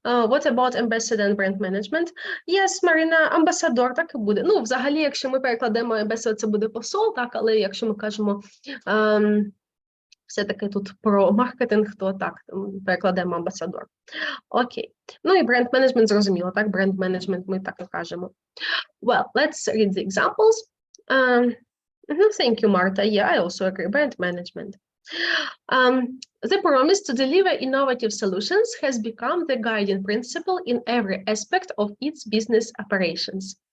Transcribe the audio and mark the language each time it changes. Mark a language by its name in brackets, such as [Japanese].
[English] What about ambassador and brand management? [Ukrainian] Yes, Марина, амбасадор так і буде. Ну, взагалі, якщо ми перекладемо ambassador, це буде посол, так, але якщо ми кажемо все-таки тут про маркетинг, то так, перекладемо амбасадор. Окей. Ну і бренд менеджмент зрозуміло, так, бренд менеджмент ми так і кажемо. [English] Well, let's read the examples. Thank you, Marta. Yeah, I also agree, brand management. The promise to deliver innovative solutions has become the guiding principle in every aspect of its business operations.